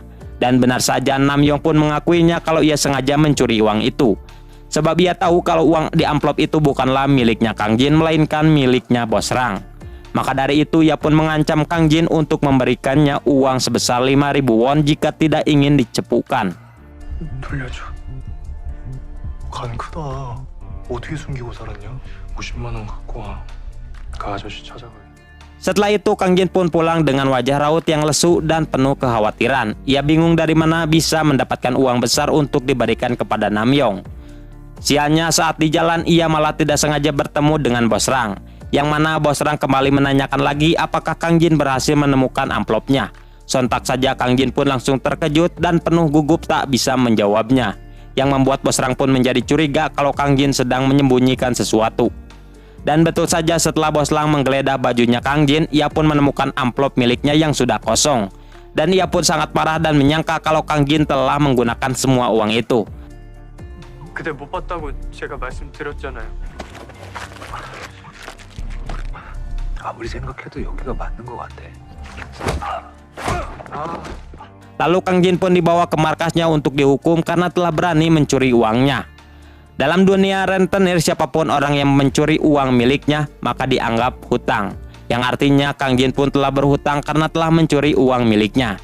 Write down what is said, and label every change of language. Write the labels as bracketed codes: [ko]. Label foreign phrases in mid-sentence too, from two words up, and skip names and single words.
[id] Dan benar saja Namyong pun mengakuinya kalau ia sengaja mencuri uang itu. Sebab ia tahu kalau uang di amplop itu bukanlah miliknya Kang Jin, melainkan miliknya bos Rang. Maka dari itu ia pun mengancam Kang Jin untuk memberikannya uang sebesar 5.000 won jika tidak ingin dicepukan. [ko] 돌려줘. 간 크다. 어떻게 숨기고 살았냐? 50만 원 갖고 와. 그 아저씨 찾아가게. [id] Setelah itu Kang Jin pun pulang dengan wajah raut yang lesu dan penuh kekhawatiran. Ia bingung dari mana bisa mendapatkan uang besar untuk diberikan kepada Namyong. Sialnya saat di jalan ia malah tidak sengaja bertemu dengan bos Rang. Yang mana bos Rang kembali menanyakan lagi apakah Kang Jin berhasil menemukan amplopnya. Sontak saja Kang Jin pun langsung terkejut dan penuh gugup tak bisa menjawabnya. Yang membuat bos Rang pun menjadi curiga kalau Kang Jin sedang menyembunyikan sesuatu. Dan betul saja setelah bos Rang menggeledah bajunya Kang Jin, ia pun menemukan amplop miliknya yang sudah kosong. Dan ia pun sangat marah dan menyangka kalau Kang Jin telah menggunakan semua uang itu. [ko] 그때 못 봤다고 제가 말씀드렸잖아요. 아무리 생각해도 여기가 맞는 것 같아. [id] Lalu Kang Jin pun dibawa ke markasnya untuk dihukum karena telah berani mencuri uangnya. Dalam dunia rentenir, siapapun orang yang mencuri uang miliknya maka dianggap hutang. Yang artinya Kang Jin pun telah berhutang karena telah mencuri uang miliknya.